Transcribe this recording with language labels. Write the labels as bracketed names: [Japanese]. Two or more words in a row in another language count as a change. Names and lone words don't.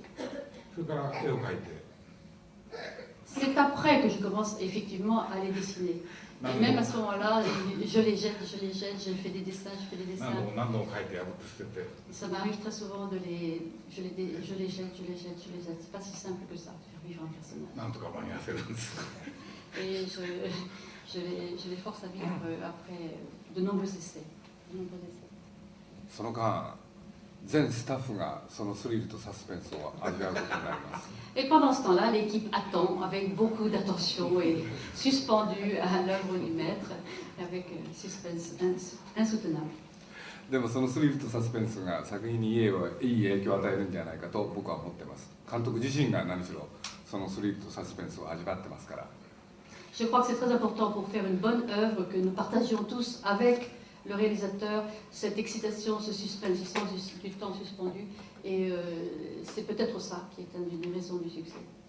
[Japanese] それから絵を描いて。 [French] C'est après que je commence effectivement à les dessiner. Et même à ce moment-là, je les jette, je fais des dessins, je fais des dessins. [Japanese] 何度も描いて破って捨てて。 [French] Ça m'arrive très souvent de je les jette. C'est pas si simple que ça, de faire vivre un personnage. [Japanese] なんとか間に合わせるんです。 [French] Et je les force à vivre après de nombreux essais. [Japanese] その間、全スタッフがそのスリルとサスペンスを味わうことになります。 [French] Et pendant ce temps-là, l'équipe attend avec beaucoup d'attention et suspendue à l'œuvre du maître, avec un suspense insoutenable. [Japanese] でもそのスリルとサスペンスが作品にいい影響を与えるんじゃないかと僕は思ってます。監督自身が何しろそのスリルとサスペンスを味わってますから。 [French] Je crois que c'est très important pour faire une bonne œuvre que nous partagions tous avec le réalisateur cette excitation, ce suspense, ce sens du temps suspendu. Et c'est peut-être ça qui est une des raisons du succès.